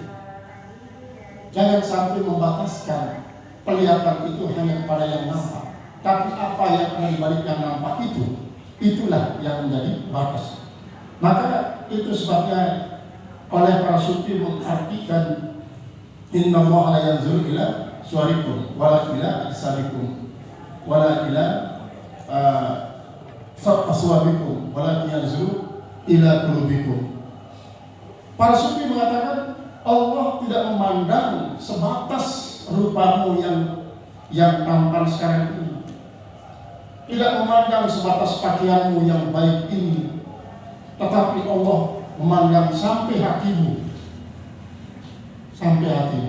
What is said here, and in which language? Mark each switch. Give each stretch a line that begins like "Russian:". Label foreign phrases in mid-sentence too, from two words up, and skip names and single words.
Indonesian: Jangan sampai membataskan penglihatan itu hanya kepada yang nampak, tapi apa yang ada di balik yang nampak itulah yang menjadi batas. Maka itu sebabnya oleh para sufi mengartikan
Arabic: إن الله لا ينظر إلى صوركم ولا إلى أجسادكم ولا إلى أثوابكم ولا ينظر إلى قلوبكم.
Indonesian: Para sufi mengatakan Allah tidak memandang sebatas rupamu yang tampan sekarang ini, tidak memandang sebatas pakaianmu yang baik ini, tetapi Allah memandang sampai hatimu, sampai hatimu.